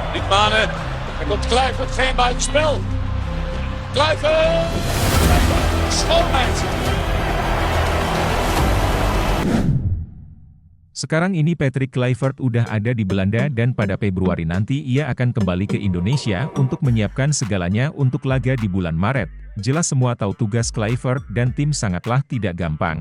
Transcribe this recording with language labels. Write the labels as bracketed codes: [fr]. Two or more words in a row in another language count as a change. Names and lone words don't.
[nl] Mane. Er komt Kluivert, geen buitenspel. Kluivert! Schoonheid! [id] Sekarang ini Patrick Kluivert udah ada di Belanda dan pada Februari nanti ia akan kembali ke Indonesia untuk menyiapkan segalanya untuk laga di bulan Maret. Jelas semua tahu tugas Kluivert dan tim sangatlah tidak gampang.